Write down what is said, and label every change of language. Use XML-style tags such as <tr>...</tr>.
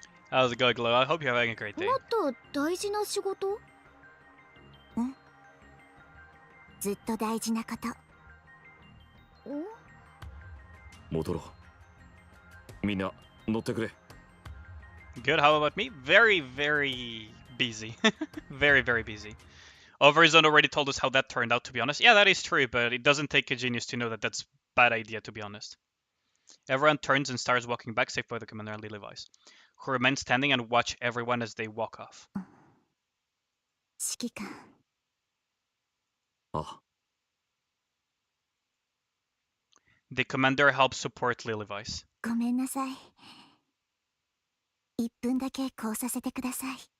<en>How's it going, Chloe? I hope you're having a great day.</en> <ja>もっと大事な仕事？ずっと大事なこと。戻ろう。みんな乗ってくれ。</ja> <en>Good, how about me? Very, very busy. Very, very busy. Overzone already told us how that turned out, to be honest. Yeah, that is true, but it doesn't take a genius to know that that's a bad idea, to be honest. Everyone turns and starts walking back, save for the commander and Levi's, who remain standing and watch everyone as they walk off.</en> <ja>指揮官。ああ、</ja> <en>The commander helps support Levi's.</en> <ja>ごめんなさい。 1分だけこうさせてください。</ja>